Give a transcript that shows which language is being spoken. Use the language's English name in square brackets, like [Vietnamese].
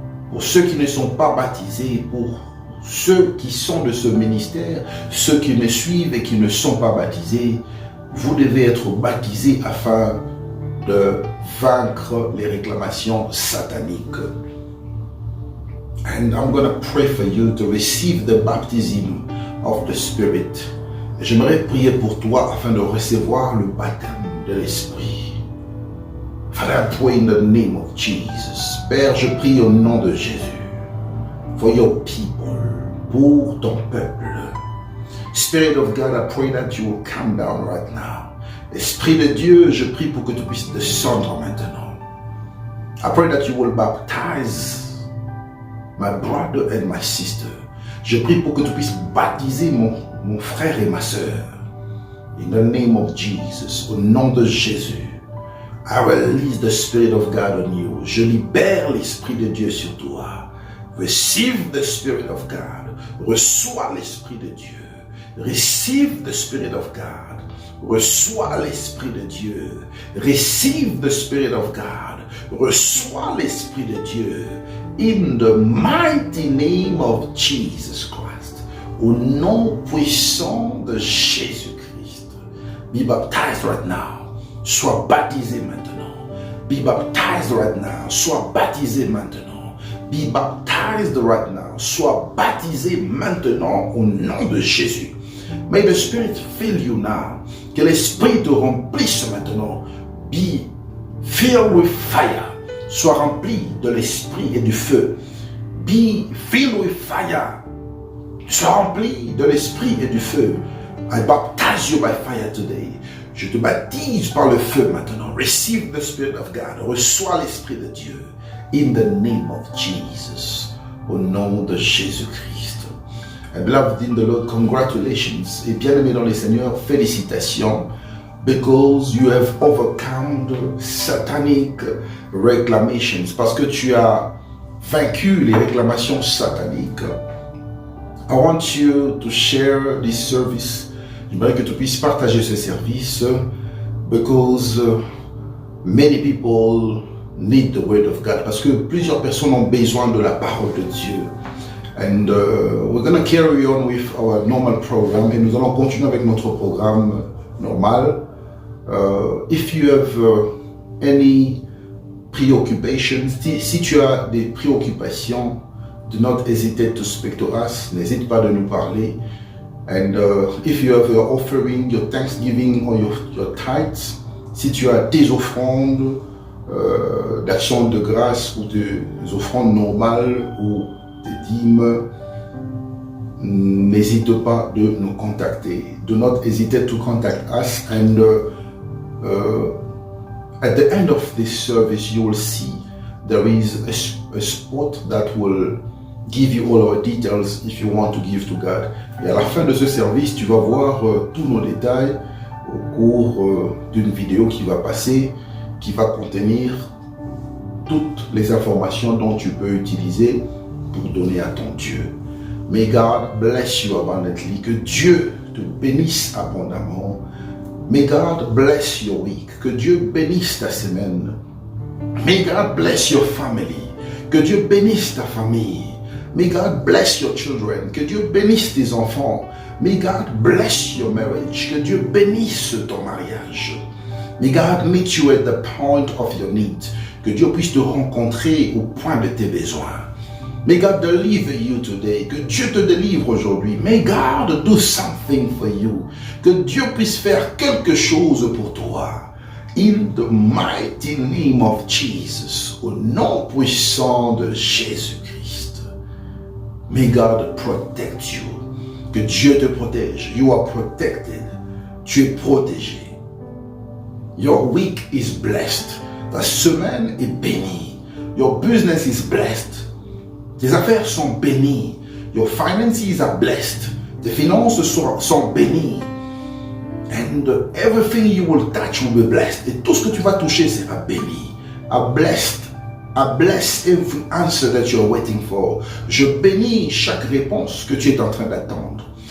[French] Pour ceux qui ne sont pas baptisés, pour ceux qui sont de ce ministère, ceux qui me suivent et qui ne sont pas baptisés, vous devez être baptisés afin de vaincre les réclamations sataniques. [English] And I'm going to pray for you to receive the baptism of the Spirit. [French] J'aimerais prier pour toi afin de recevoir le baptême de l'Esprit. [English] Father, I pray in the name of Jesus. [French] Père, je prie au nom de Jésus. [English] For your people, [French] pour ton peuple. [English] Spirit of God, I pray that you will come down right now. [French] Esprit de Dieu, je prie pour que tu puisses descendre maintenant. [English] I pray that you will baptize my brother and my sister. [French] Je prie pour que tu puisses baptiser mon frère et ma sœur. [English] In the name of Jesus, [French] au nom de Jésus, [English] I release the Spirit of God on you. [French] Je libère l'Esprit de Dieu sur toi. [English] Receive the Spirit of God. [French] Reçois l'Esprit de Dieu. [English] Receive the Spirit of God. [French] Reçois l'Esprit de Dieu. [English] Receive the Spirit of God. [French] Reçois l'Esprit de Dieu. [English] In the mighty name of Jesus Christ. [French] Au nom puissant de Jésus-Christ. [English] Be baptized right now. [French] Sois baptisé maintenant. [English] Be baptized right now. [French] Sois baptisé maintenant. [English] Be baptized right now. [French] Sois baptisé maintenant au nom de Jésus. [English] May the Spirit fill you now. [French] Que l'Esprit te remplisse maintenant. [English] Be filled with fire. [French] Sois rempli de l'Esprit et du feu. [English] Be filled with fire. [French] Sois rempli de l'Esprit et du feu. [English] I baptize you by fire today. [French] Je te baptise par le feu maintenant. [English] Receive the Spirit of God. [French] Reçois l'Esprit de Dieu. [English] In the name of Jesus. [French] Au nom de Jésus-Christ. [English] Beloved in the Lord, congratulations. [French] Et bien-aimé dans le Seigneur, félicitations. [English] Because you have overcome the satanic reclamations. [French] Parce que tu as vaincu les réclamations sataniques. [English] I want you to share this service. [French] J'aimerais que tu puisses partager ce service. [English] Because many people need the word of God. [French] Parce que plusieurs personnes ont besoin de la parole de Dieu. [English] And we're going to carry on with our normal program. [French] Et nous allons continuer avec notre programme normal. [English] If you have any preoccupations, [French] si tu as des préoccupations, [English] do not hesitate to speak to us. [French] N'hésite pas de nous parler. [English] And if you have your offering, your thanksgiving or your tithes, [French] si tu as tes offrandes d'action de grâce ou des offrandes normales ou des dîmes, n'hésite pas de nous contacter. [English] Do not hesitate to contact us. And at the end of this service, you will see there is a spot that will give you all our details if you want to give to God. [French] Et à la fin de ce service, tu vas voir tous nos détails au cours d'une vidéo qui va passer, qui va contenir toutes les informations dont tu peux utiliser pour donner à ton Dieu. [English] May God bless you abundantly. [French] Que Dieu te bénisse abondamment. [English] May God bless your week. [French] Que Dieu bénisse ta semaine. [English] May God bless your family. [French] Que Dieu bénisse ta famille. [English] May God bless your children. [French] Que Dieu bénisse tes enfants. [English] May God bless your marriage. [French] Que Dieu bénisse ton mariage. [English] May God meet you at the point of your need. [French] Que Dieu puisse te rencontrer au point de tes besoins. [English] May God deliver you today. [French] Que Dieu te délivre aujourd'hui. [English] May God do something for you. [French] Que Dieu puisse faire quelque chose pour toi. [English] In the mighty name of Jesus. [French] Au nom puissant de Jésus-Christ. [English] May God protect you. [French] Que Dieu te protège. [English] You are protected. [French] Tu es protégé. [English] Your week is blessed. [French] Ta semaine est bénie. [English] Your business is blessed. [French] Tes affaires sont bénies. [English] Your finances are blessed. [French] Tes finances sont bénies. [English] And everything you will touch will be blessed. [French] Et tout ce que tu vas toucher sera béni. [English] I bless every answer that you are waiting for. [French] Je bénis chaque réponse que tu es en train d'attendre.